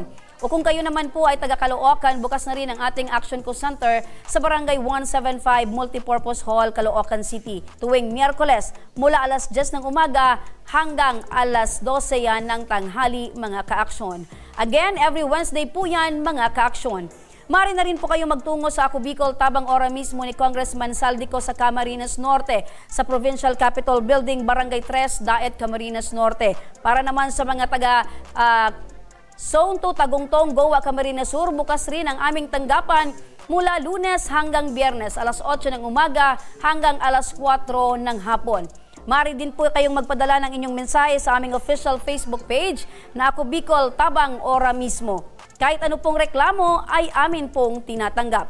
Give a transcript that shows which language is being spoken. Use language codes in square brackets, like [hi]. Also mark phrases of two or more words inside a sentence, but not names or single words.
[tl] O kung kayo naman po ay taga Caloocan, bukas na rin ang ating Action Co Center sa Barangay 175 Multipurpose Hall, Caloocan City. Tuwing Miyerkules mula alas 10 ng umaga hanggang alas 12 yan ng tanghali, mga ka-aksyon. Again, [en] every Wednesday [tl] po yan, mga ka-aksyon. Maaari na rin po kayo magtungo sa Ako Bicol tabang ora mismo ni Congressman Saldico sa Camarines Norte sa Provincial Capitol Building, Barangay 3, Daet, Camarines Norte. Para naman sa mga taga Zone 2, Tagungtong, Goa, Camarines Sur, bukas rin ang aming tanggapan mula Lunes hanggang Biyernes, alas 8 ng umaga hanggang alas 4 ng hapon. Maaari din po kayong magpadala ng inyong mensahe sa aming [en] official Facebook page [tl] na Ako Bicol tabang ora mismo. Kahit ano pong reklamo ay amin pong tinatanggap.